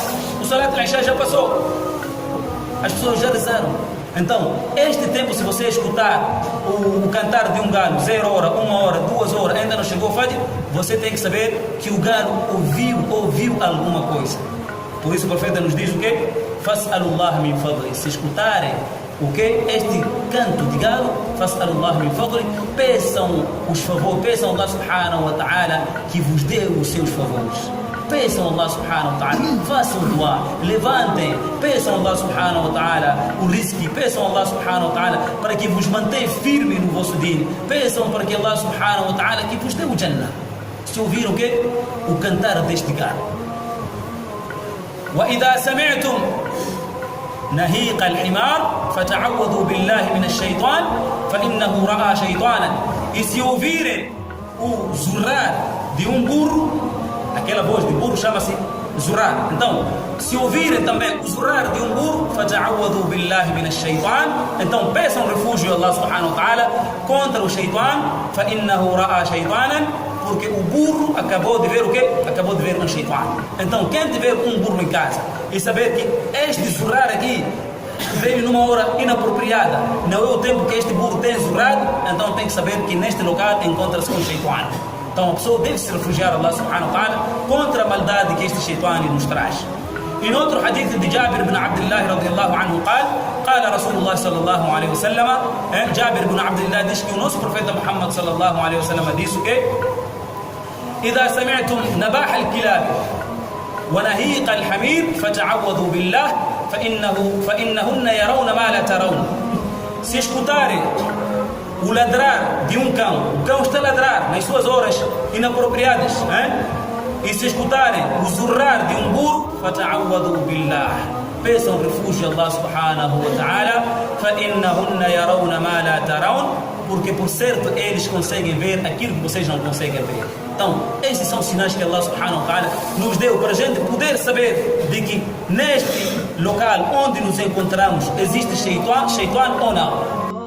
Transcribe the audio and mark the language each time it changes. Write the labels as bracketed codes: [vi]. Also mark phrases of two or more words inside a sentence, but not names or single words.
[pt] O salat já passou. As pessoas já rezaram. Então, este tempo, se você escutar o cantar de um galo, 0 hora, 1 hora, 2 horas, ainda não chegou o Fajr, você tem que saber que o galo ouviu alguma coisa. Por isso o profeta nos diz o quê? [ar] فاسألوا الله من فضله. [pt] Se escutarem o quê? Este canto de galo, [ar] فاسألوا الله من فضله, [pt] peçam os favores, peçam [ar] الله سبحانه وتعالى [pt] que vos dê os seus favores. Peçam [ar] الله سبحانه وتعالى, [pt] façam dua, levantem, peçam [ar] الله سبحانه وتعالى [pt] o rizqi, peçam [ar] الله سبحانه وتعالى [pt] para que vos mantenha firme no vosso din, peçam para que [ar] الله سبحانه وتعالى [pt] que vos dê o Jannah. Se ouviram o quê? O cantar deste galo. [ar] وإذا سمعتم نهيق الحمار فتعوذوا بالله من الشيطان فإنه رأى شيطانا. [pt] E se ouvirem o zurrar de um burro, aquela voz de burro chama-se zurrar. Então, se ouvirem também o zurrar de um burro, [ar] فَتَعَوَّذُوا بِاللَّهِ مِنَ الشَّيْطَانِ, [pt] então peçam refúgio a [ar] الله سبحانه وتعالى [pt] contra o shaitan, [ar] فَإِنَّهُ رَأَى شَيْطَانًا, [pt] porque o burro acabou de ver o quê? Acabou de ver um shaitan. Então, quem tiver um burro em casa e saber que este zurrar aqui veio numa hora inapropriada, não é o tempo que este burro tem zurrado, então tem que saber que neste local encontra-se um shaitan. Então a pessoa deve se refugiar a [ar] الله سبحانه وتعالى [pt] contra a maldade que este shaitan nos traz. E no outro hadith de Jabir ibn Abdullah [ar] رضي الله عنه قال رسول الله صلى الله عليه وسلم, [pt] Jabir ibn Abdullah diz que o nosso profeta Muhammad [ar] صلى الله عليه وسلم [pt] disse que [ar] إذا سمعتم نباح الكلاب ونهيق الحمير فتعوذوا بالله فإنهن يرون ما لا ترون. [pt] Se escutarem o ladrar de um cão, o cão está a ladrar nas suas horas inapropriadas, e se escutarem o zurrar de um burro, [ar] فَتَعَوَّذُوا بِاللَّهِ, [pt] peçam refúgio a [ar] الله سبحانه وتعالى, فَإِنَّهُنَّ يَرَوْنَ مَا لَا تَرَوْنَ, [pt] porque por certo eles conseguem ver aquilo que vocês não conseguem ver. Então, estes são sinais que [ar] الله سبحانه وتعالى [pt] nos deu para a gente poder saber de que neste local onde nos encontramos existe shaitan ou não.